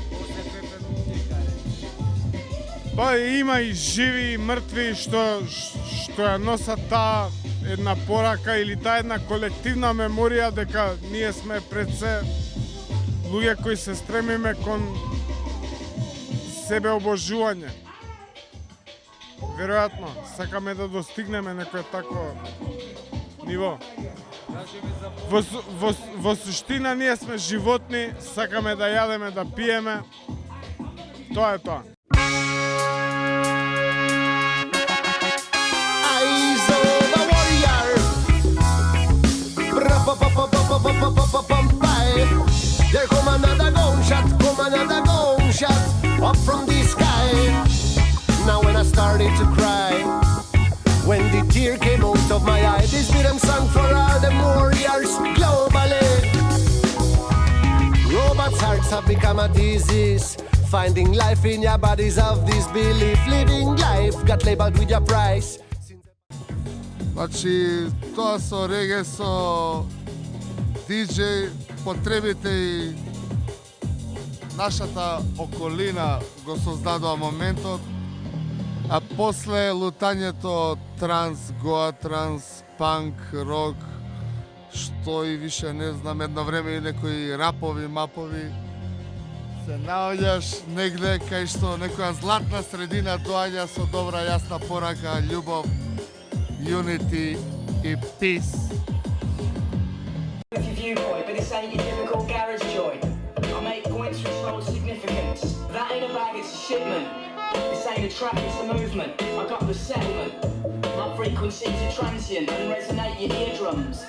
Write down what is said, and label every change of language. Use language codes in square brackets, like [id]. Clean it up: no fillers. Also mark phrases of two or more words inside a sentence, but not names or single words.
[mk] Па има и живи и мртви што ја носат таа една порака или таа една колективна меморија дека ние сме пред се луѓе кои се стремиме кон себе обожување. Веројатно, сакаме да достигнеме некој такво ниво. Во суштина ние сме животни, сакаме да јадеме, да пиеме. Тоа е тоа. [en] Eyes of a warrior. There come another gunshot up from the sky. Now when I started to cry, when the tear came out of my eye, this rhythm song for all the warriors globally. Robots' hearts have become a disease. Finding life in your bodies of disbelief. Living life got labeled with your price. [mk] Значи, тоа со реге, со диджеј, потребите и нашата околина го создадува моментот, а после лутањето транс, гоа транс, панк, рок, што и више не знам, едно време и некои рапови, мапови, се наоѓаш негде кај што некоја златна средина доаѓа со добра јасна порака, љубов, unity и peace. [en] Viewpoint, but this ain't your typical garage joint. I make points which hold significance. That ain't a bag, it's a shipment. This ain't a track, it's a movement. I got the settlement. My frequencies are transient and resonate your eardrums.